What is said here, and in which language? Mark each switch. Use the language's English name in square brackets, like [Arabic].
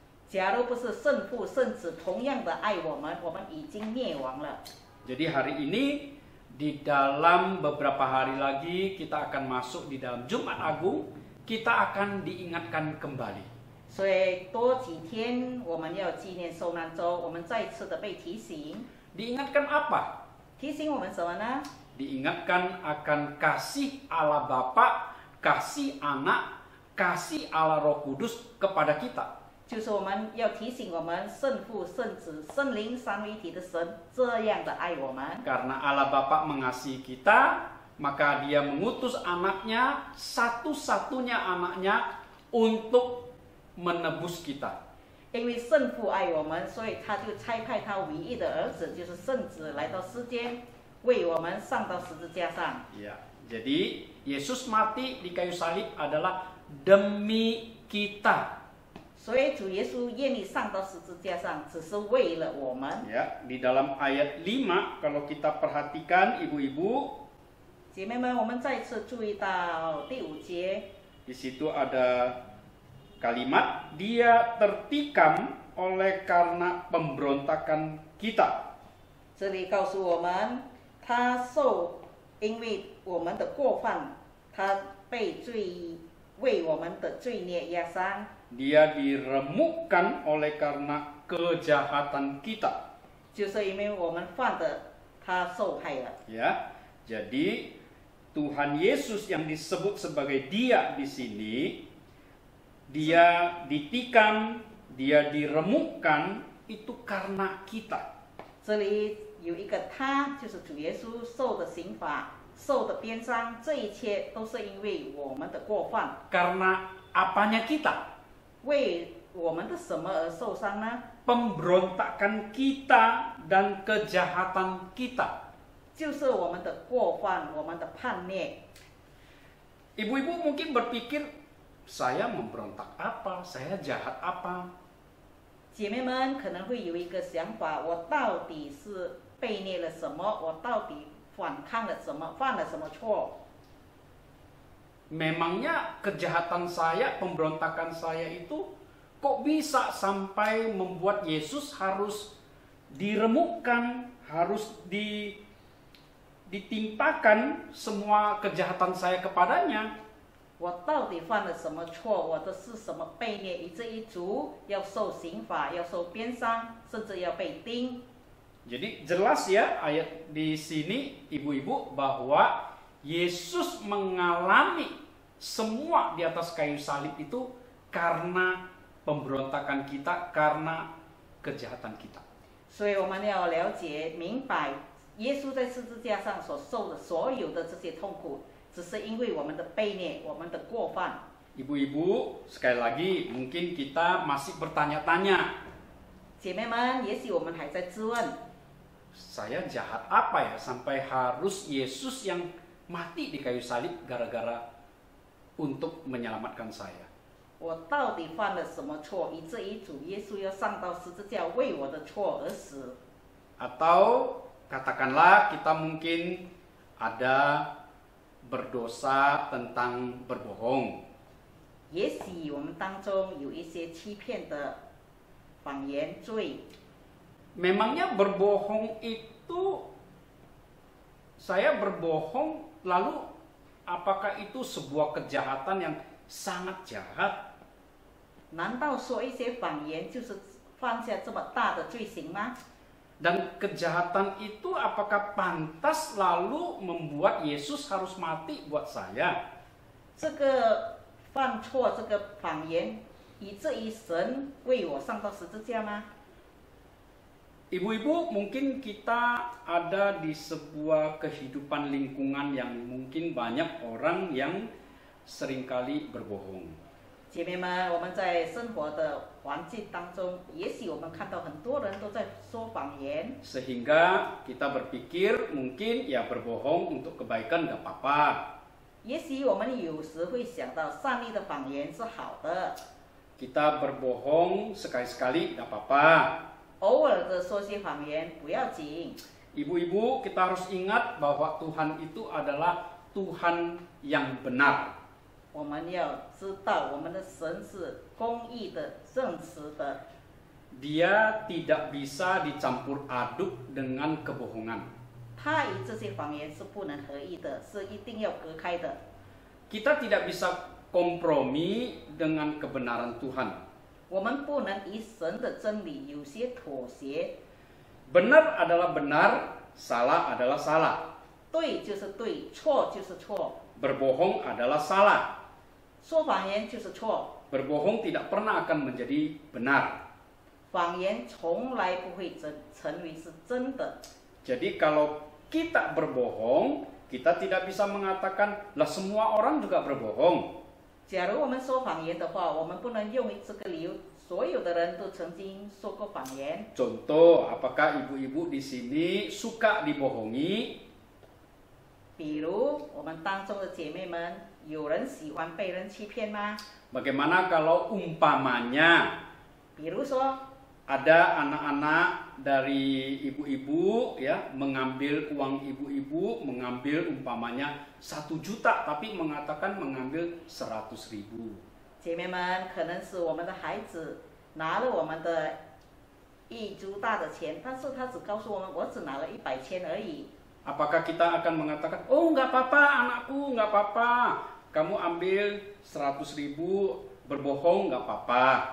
[Chinese] 假如不是圣父圣子同样的爱我们，我们已经灭亡了。 [Indonesian] Jadi hari ini di dalam beberapa hari lagi kita akan masuk di dalam Jumat Agung, kita akan diingatkan kembali. [Chinese] 所以多几天我们要纪念受难周，我们再次的被提醒。 [Indonesian] Diingatkan apa? [Chinese] 提醒我们什么呢？ [Indonesian] Diingatkan akan kasih Allah Bapa, kasih Anak, kasih Allah Roh Kudus kepada kita. [Chinese] 就是我们要提醒我们圣父、圣子、圣灵三位一体的神这样的爱我们。 [Indonesian] Karena Allah Bapa mengasihi kita, maka Dia mengutus anaknya, satu-satunya anaknya untuk menebus kita. [Chinese] 因为圣父爱我们，所以他就差派他唯一的儿子，就是圣子，来到世间，为我们上到十字架上。 [Indonesian] Ya, jadi Yesus mati di kayu salib adalah demi kita. [Chinese] 所以主耶稣愿意上到十字架上，只是为了我们。 [Indonesian] Ya, di dalam ayat 5 kalau kita perhatikan ibu-ibu, [Chinese] 姐妹们，我们再次注意到第5节， [Indonesian] di situ ada kalimat Dia tertikam oleh karena pemberontakan kita. [Chinese] 这里告诉我们，他受因为我们的过犯，他被为我们的罪孽压伤。 [Indonesian] Dia diremukkan oleh karena kejahatan kita. [Chinese] 就是因为我们犯的，他受害了。 [Indonesian] Ya, jadi Tuhan Yesus yang disebut sebagai Dia di sini, Dia ditikam, Dia diremukkan itu karena kita. [Chinese] 这里有一个他，就是主耶稣受的刑罚、受的鞭伤，这一切都是因为我们的过犯。 [Indonesian] Karena apanya kita? [Chinese] 为我们的什么而受伤呢？ [Indonesian] Pemberontakan kita dan kejahatan kita. [Chinese] 就是我们的过犯，我们的叛逆。 [Indonesian] Ibu-ibu mungkin berpikir, saya memberontak apa? Saya jahat apa? [Chinese] 姐妹们可能会有一个想法：我到底是背逆了什么？我到底反抗了什么？犯了什么错？ [Indonesian] Memangnya kejahatan saya, pemberontakan saya itu kok bisa sampai membuat Yesus harus diremukkan, harus ditimpakan semua kejahatan saya kepadanya? [Chinese] 我到底犯了什么错？我的是什么背逆，以至于主要受刑罚，要受鞭伤，甚至要被钉。 [Indonesian] Jadi jelas ya ayat di sini ibu-ibu bahwa Yesus mengalami semua di atas kayu salib itu karena pemberontakan kita, karena kejahatan kita. [Chinese] 所以我们要了解、明白，耶稣在十字架上所受的所有的这些痛苦，只是因为我们的背逆、我们的过犯。 [Indonesian] Ibu-ibu, sekali lagi mungkin kita masih bertanya-tanya, [Chinese] 姐妹们，也许我们还在质问： [Indonesian] saya jahat apa ya sampai harus Yesus yang mati di kayu salib gara-gara untuk menyelamatkan saya? [Chinese] 我到底犯了什么错，以至于主耶稣要上到十字架为我的错而死？ [Indonesian] Atau katakanlah kita mungkin ada berdosa tentang berbohong. [Chinese] 也许我们当中有一些欺骗的谎言罪。 [Indonesian] Memangnya berbohong itu, saya berbohong lalu apakah itu sebuah kejahatan yang sangat jahat? [Chinese] 难道说一些谎言就是犯下这么大的罪行吗？ [Indonesian] Dan kejahatan itu apakah pantas lalu membuat Yesus harus mati buat saya? [Chinese] 这个犯错，这个谎言，以至于神为我上到十字架吗？ [Indonesian] Ibu-ibu, mungkin kita ada di sebuah kehidupan lingkungan yang mungkin banyak orang yang seringkali berbohong. [Chinese] 姐妹们，我们在生活的环境当中，也许我们看到很多人都在说谎言， [Indonesian] Sehingga kita berpikir mungkin ya berbohong untuk kebaikan nggak apa-apa. [Chinese] 也许我们有时会想到善意的谎言是好的， [Indonesian] Kita berbohong sekali-sekali nggak apa-apa. [Chinese] 偶尔的说些谎言不要紧。 [Indonesian] Ibu-ibu, kita harus ingat bahwa Tuhan itu adalah Tuhan yang benar. [Chinese] 我们要知道，我们的神是公义的、正直的， [Indonesian] Dia tidak bisa dicampur aduk dengan kebohongan. [Chinese] 他与这些谎言是不能合一的，是一定要隔开的。 [Indonesian] Kita tidak bisa kompromi dengan kebenaran Tuhan. [Chinese] 我们不能与神的真理有些妥协， [Indonesian] Benar adalah benar, salah adalah salah. [Chinese] 对就是对，错就是错， [Indonesian] Berbohong adalah salah. [Chinese] 说谎言就是错， [Indonesian] Berbohong tidak pernah akan menjadi benar. [Chinese] 谎言从来不会成为是真的。 [Indonesian] Jadi kalau kita berbohong, kita tidak bisa mengatakan lah semua orang juga berbohong. [Chinese] 假如我们说谎言的话，我们不能用这个理由，所有的人都曾经说过谎言。 [Indonesian] Contoh, apakah ibu-ibu di sini suka dibohongi? [Chinese] 比如我们当中的姐妹们，有人喜欢被人欺骗吗？ [Indonesian] Bagaimana kalau umpamanya [Chinese] 比如说， [Indonesian] ada anak-anak dari ibu-ibu ya mengambil uang ibu-ibu, mengambil umpamanya 1 juta tapi mengatakan mengambil 100.000. [Chinese] 姐妹们，可能是我们的孩子拿了我们的1株大的钱，但是他只告诉我们，我只拿了100千而已。 [Indonesian] Apakah kita akan mengatakan, oh nggak apa-apa anakku, nggak apa-apa, kamu ambil 100.000 berbohong nggak apa-apa?